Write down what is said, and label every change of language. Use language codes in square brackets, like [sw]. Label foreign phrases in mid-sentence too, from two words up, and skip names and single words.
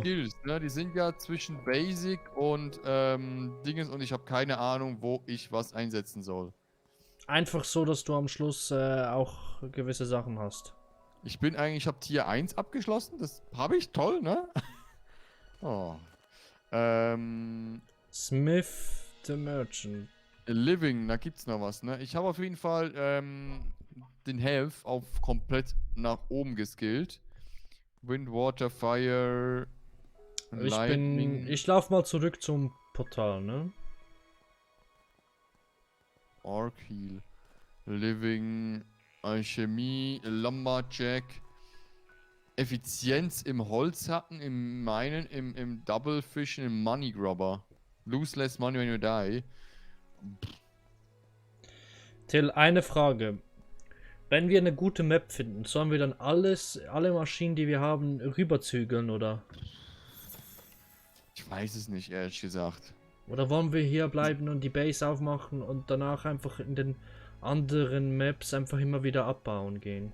[de] Skills, ne, die sind ja zwischen Basic und Dinges und ich habe keine Ahnung, wo ich was einsetzen soll. Einfach so, dass du am Schluss auch gewisse Sachen hast. Ich habe Tier 1 abgeschlossen, das habe ich, toll, ne? Oh. [en] Smith the Merchant. [de] Living, da gibt's noch was, ne? Ich habe auf jeden Fall den Health auf komplett nach oben geskillt. [en] Wind, Water, Fire, Lightning. [de] Ich lauf mal zurück zum Portal, ne? [en] Arc Heal. Living, Alchemie, Lumberjack. [de] Effizienz im Holzhacken, im Minen, im Double Fischen, im [en] Money Grubber. Lose less money when you die. [de] Till, eine Frage. Wenn wir eine gute Map finden, sollen wir dann alle Maschinen, die wir haben, rüberzügeln, oder? Ich weiß es nicht, ehrlich gesagt. Oder wollen wir hier bleiben und die Base aufmachen und danach einfach in den anderen Maps einfach immer wieder abbauen gehen?